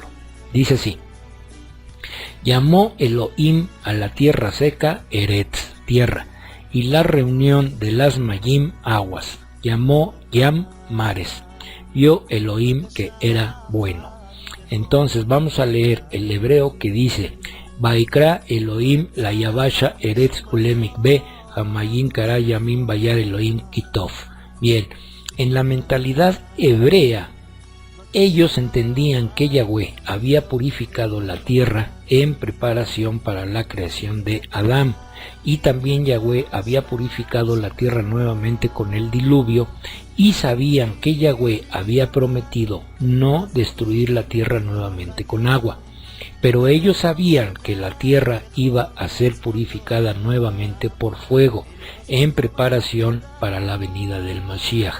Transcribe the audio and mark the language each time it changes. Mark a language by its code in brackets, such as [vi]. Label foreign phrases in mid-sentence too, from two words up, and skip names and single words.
[es] Dice así: llamó Elohim a la tierra seca Eretz, tierra, y la reunión de las Mayim, aguas. Llamó Yam, mares. Vio Elohim que era bueno. Entonces vamos a leer el hebreo que dice: [he] ויקרא אלהים ליבשה ארץ ולמקוה המים קרא ימים וירא אלהים כי טוב. [es] Bien, en la mentalidad hebrea, ellos entendían que Yahweh había purificado la tierra en preparación para la creación de Adán, y también Yahweh había purificado la tierra nuevamente con el diluvio, y sabían que Yahweh había prometido no destruir la tierra nuevamente con agua, pero ellos sabían que la tierra iba a ser purificada nuevamente por fuego, en preparación para la venida del Mashiach.